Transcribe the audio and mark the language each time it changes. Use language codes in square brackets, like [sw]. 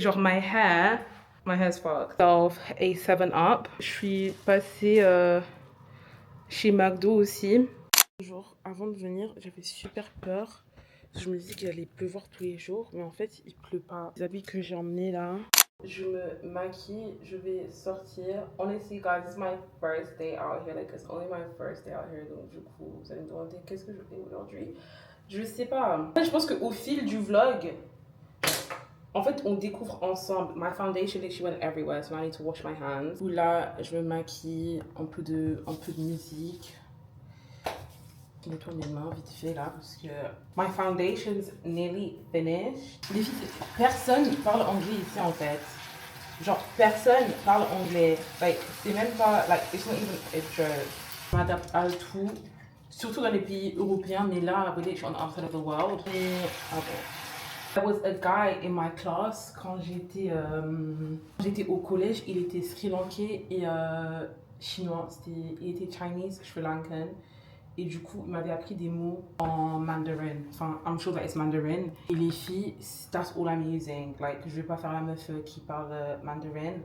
[en] Genre, my hair's fucked. So, a 7-Up. [fr] Je suis passée chez McDo aussi. Genre, avant de venir, j'avais super peur. Je me disais qu'il allait pleuvoir tous les jours. Mais en fait, il pleut pas. Les habits que j'ai emmenés là. Je me maquille, je vais sortir. [en] Honestly, guys, this is my first day out here. Like, it's only my first day out here. [fr] Donc, du coup, vous allez me demander qu'est-ce que je fais aujourd'hui. Je sais pas. Je pense qu'au fil du vlog, en fait, on découvre ensemble. [en] My foundation, she went everywhere, so I need to wash my hands. [fr] Là, je me maquille, un peu de musique. Je nettoie mes mains vite fait là parce que [en] my foundation's nearly finished. [fr] Les filles, personne parle anglais ici en fait. Genre personne parle anglais. Like c'est même pas like [en] it's not even a joke. [fr] Je m'adapte à tout, surtout dans les pays européens, mais là, je suis [en] on the other side of the world. [fr] Et okay. [en] There was a guy in my class [fr] quand j'étais au collège. Il était Sri Lankais et chinois. Il était [en] Chinese, Sri Lankan. [fr] Et du coup, il m'avait appris des mots en mandarin. [en] Enfin, I'm sure that it's mandarin. [fr] Et les filles, [en] that's all I'm using. [fr] Like, je vais pas faire la meuf qui parle mandarin.